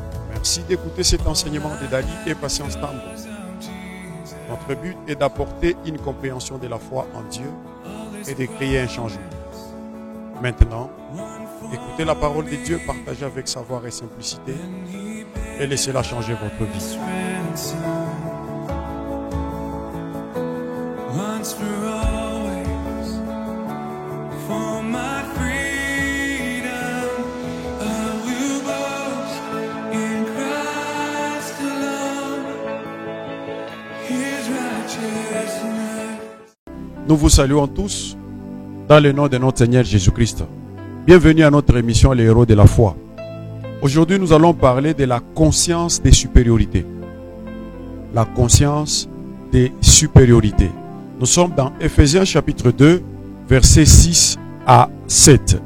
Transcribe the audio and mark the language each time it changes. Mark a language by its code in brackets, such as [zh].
[fr] Merci d'écouter cet enseignement de Dali et Patience Tambo. Notre but est d'apporter une compréhension de la foi en Dieu et de créer un changement. Maintenant, écoutez la parole de Dieu partagée avec savoir et simplicité et laissez-la changer votre vie. [en] Once for always, for my freedom, I will boast in Christ alone, His righteousness. [fr] Nous vous saluons tous dans le nom de notre Seigneur Jésus-Christ. Bienvenue à notre émission Les Héros de la foi. Aujourd'hui, nous allons parler de la conscience des supériorités. La conscience des supériorités. Nous sommes dans Ephésiens chapitre 2, versets 6 à 7.